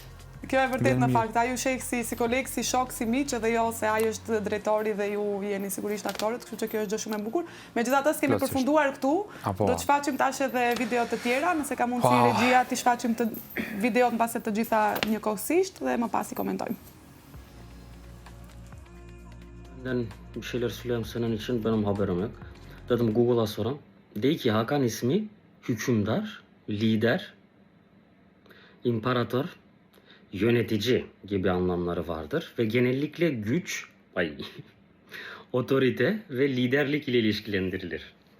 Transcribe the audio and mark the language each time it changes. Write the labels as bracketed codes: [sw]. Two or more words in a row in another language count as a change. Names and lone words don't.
[sq] Kjo e vërtet në fakt, ajo sheh si koleg, si shok, si miq, edhe jo se ajo është drejtori dhe ju jeni sigurisht aktorët, kështu që kjo është gjë shumë e bukur. Megjithatë, kemi përfunduar këtu, do të shfaqim tash edhe video të tjera, nëse ka mundësi regjia ti shfaqim të videot mbase të gjitha njëkohësisht dhe më pas I komentojmë. [tr] Ben bir şeyler söyleyeyim senin için, benim haberim yok. Dedim Google'a sorayım. De ki Hakan ismi hükümdar, lider, imparator, yönetici gibi anlamları vardır ve genellikle güç, otorite ve liderlik ile ilişkilendirilir.